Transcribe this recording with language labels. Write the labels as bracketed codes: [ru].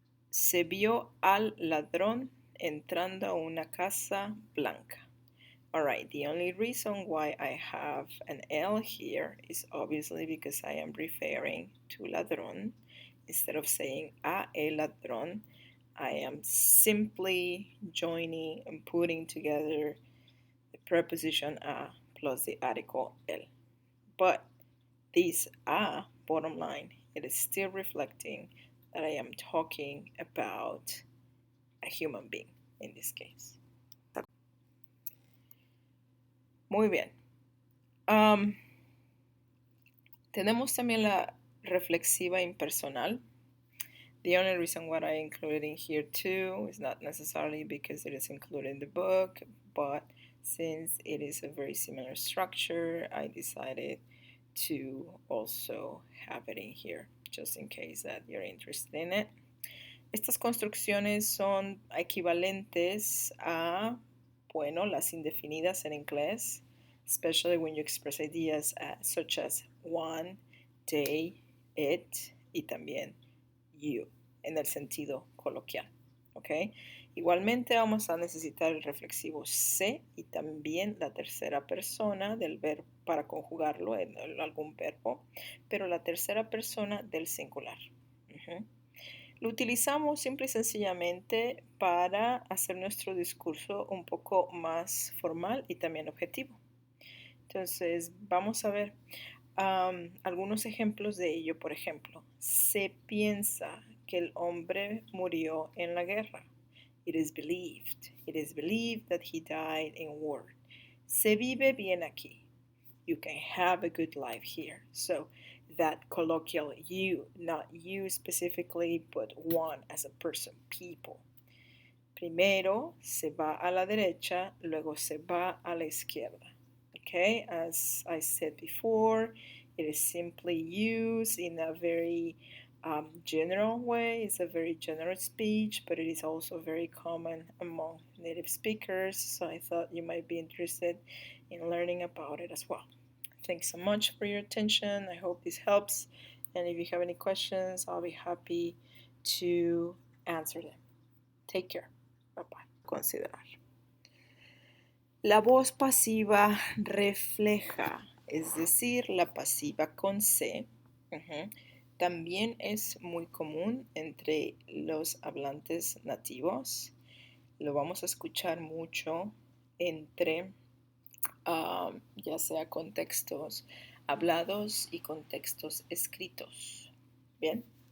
[es] Se vio al ladrón entrando a una casa blanca. [en] Alright, the only reason why I have an L here is obviously because I am referring to ladrón. Instead of saying a el ladrón, I am simply joining and putting together the preposition a plus the article el. But this a, bottom line, it is still reflecting that I am talking about a human being in this case. [es] Muy bien. Tenemos también la reflexiva impersonal. [en] The only reason why I included in here too is not necessarily because it is included in the book, but since it is a very similar structure, I decided to also have it in here, just in case that you're interested in it. [es] Estas construcciones son equivalentes a, bueno, las indefinidas en inglés, [en] especially when you express ideas such as one, they, it, [es] y también you, en el sentido coloquial, ¿ok? Igualmente vamos a necesitar el reflexivo se y también la tercera persona del verbo para conjugarlo en algún verbo, pero la tercera persona del singular. Lo utilizamos simple y sencillamente para hacer nuestro discurso un poco más formal y también objetivo. Entonces, vamos a ver algunos ejemplos de ello. Por ejemplo, se piensa que el hombre murió en la guerra. [en] It is believed that he died in war. [es] Se vive bien aquí. [en] You can have a good life here. So that colloquial you, not you specifically, but one as a person, people. [es] Primero se va a la derecha, luego se va a la izquierda. [en] Okay, as I said before, it is simply used in a very general way. It's a very general speech, but it is also very common among native speakers. So I thought you might be interested in learning about it as well. Thanks so much for your attention. I hope this helps. And if you have any questions, I'll be happy to answer them. Take care. Bye bye. Considerar. [es] La voz pasiva refleja, es decir, la pasiva con C, también es muy común entre los hablantes nativos. Lo vamos a escuchar mucho entre ya sea contextos hablados y contextos escritos. Bien.